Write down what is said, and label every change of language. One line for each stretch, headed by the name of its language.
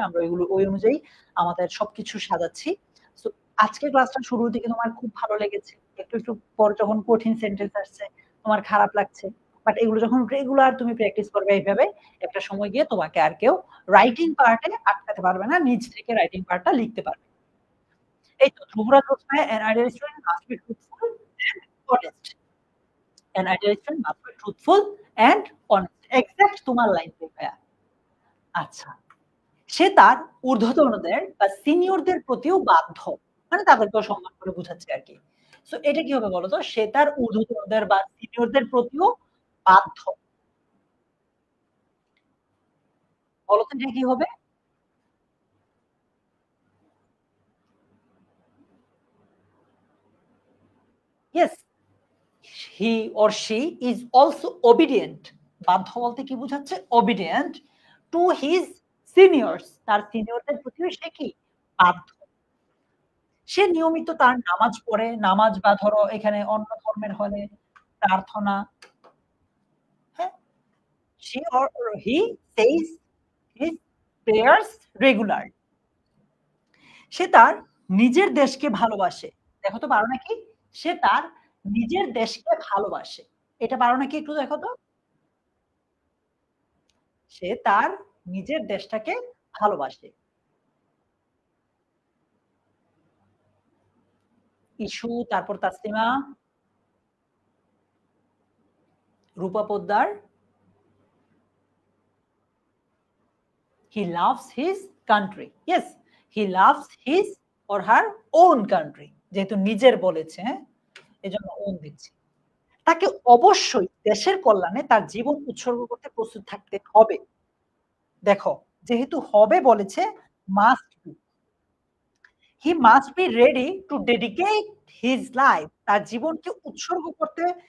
Bangla: আমরা ওইগুলো ওই অনুযায়ী আমাদের সবকিছু সাজাচ্ছি। সো আজকের ক্লাসটা শুরুর দিকে তোমার খুব ভালো লেগেছে। একটু, একটু পর যখন কঠিন সেন্টেন্স আসছে তোমার খারাপ লাগছে। বাট এগুলো যখন রেগুলার তুমি প্র্যাকটিস করবে এইভাবে, একটা সময় গিয়ে তোমাকে আর কেউ রাইটিং পার্টে আটকাতে পারবে না, নিজ থেকে রাইটিং পার্টটা লিখতে পারবে। এই তো
English: Dhruvraj Hossain, an ideal student must be truthful and honest. An ideal student must be truthful and honest.
Bangla: Exact তোমার লাইন ভাইয়া। আচ্ছা, সে তার ঊর্ধ্বতনদের বা সিনিয়রদের প্রতিও বাধ্য, মানে তাদেরকেও সম্মান করে বুঝাচ্ছে আর কি। সো এটা কি হবে বলতো? সে তার ঊর্ধ্বতনদের বা সিনিয়রদের প্রতিও বাধ্য। বলতো এটা কি হবে?
English: yes, he or she is also obedient,
Bangla: বাধ্য বলতে কি বোঝাচ্ছে?
English: obedient to his seniors,
Bangla: তার সিনিয়রদের প্রতিও সে কি বাধ্য। সে নিয়মিত তার নামাজ পড়ে, নামাজ বা ধরো এখানে অন্য ধর্মের হলে প্রার্থনা, হ্যাঁ?
English: she or he says his prayers regularly.
Bangla: সে তার নিজের দেশকে ভালোবাসে। দেখো তো পারো নাকি? সে তার নিজের দেশকে ভালোবাসে। এটা পারো নাকি একটু দেখো তো? সে তার নিজের দেশটাকে ভালোবাসে। ইস্যু, তারপর
English: Taslima, Rupa Poddar, he loves his country. Yes, he loves his or her own country.
Bangla: যেহেতু নিজের বলেছে, হ্যাঁ? এজন্য own দিচ্ছি। তাকে অবশ্যই দেশের কল্যাণে তার জীবন উৎসর্গ করতে প্রস্তুত থাকতে হবে। দেখো, যেহেতু হবে বলেছে,
English: Must be. He must be ready to dedicate his life,
Bangla: তার জীবনকে উৎসর্গ করতে